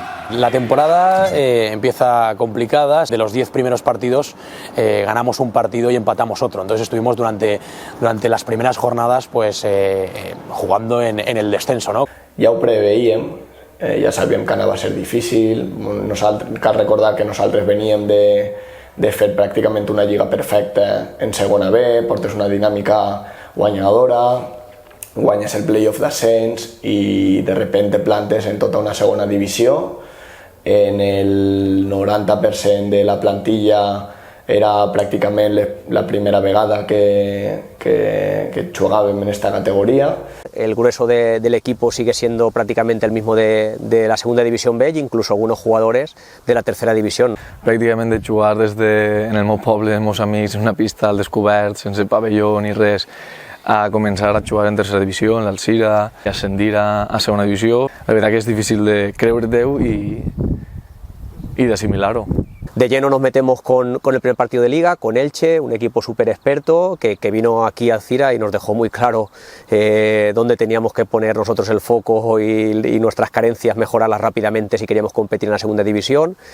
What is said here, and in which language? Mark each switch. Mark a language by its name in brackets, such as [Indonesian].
[Spanish] La temporada empieza complicada. De los 10 primeros partidos ganamos un partido y empatamos otro. Entonces estuvimos durante las primeras jornadas pues, jugando en el descenso, ¿no? [Catalan] Ja ho preveíem, ja sabíem que anava a ser difícil. Cal recordar que nosaltres veníem de fer pràcticament una lliga perfecta en segona B, portes una dinàmica guanyadora, guanyes el playoff d'ascens i [Spanish] de repente [Catalan] plantes en tota una segona divisió. En el 90% de la plantilla era pràcticament la primera vegada que jugàvem en esta categoría. [Spanish] El grueso del equipo sigue siendo prácticamente el mismo de la segunda división B, e incluso algunos jugadores de la tercera división. [Catalan] Pràcticament de jugar en el meu poble, amb els meus amics, en una pista al descobert, sense pavelló ni res, a començar a jugar en tercera divisió, en l'Alzira, i ascendir a segona divisió. La veritat que és difícil de creure-t'ho i d'assimilar-ho. [Spanish] De lleno nos metemos con el primer partido de Liga, con Elche, un equipo súper experto que vino aquí a Alzira y nos dejó muy claro dónde teníamos que poner nosotros el foco y nuestras carencias, mejorarlas rápidamente si queríamos competir en la segunda división.